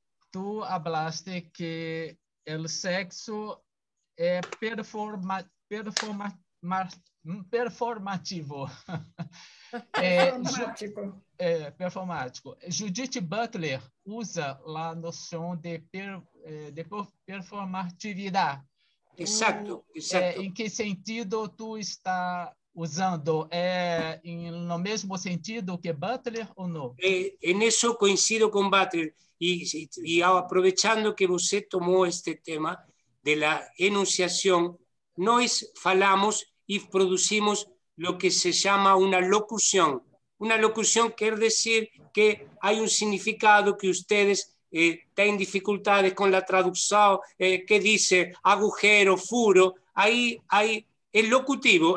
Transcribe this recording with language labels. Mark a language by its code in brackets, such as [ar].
[es] Tú hablaste que el sexo es performativo. Performático. [pt] Judith Butler usa a noção de performatividade. [es] Exacto, exacto. [pt] Em que sentido tu está usando? No mesmo sentido que Butler ou não? [es] En eso coincido con Butler y aprovechando que usted tomó este tema de la enunciación, [pt] nos falamos [es] y producimos lo que se llama una locución. Una locución quiere decir que hay un significado que ustedes tienen dificultades con la traducción, que dice agujero, furo, ahí hay el locutivo.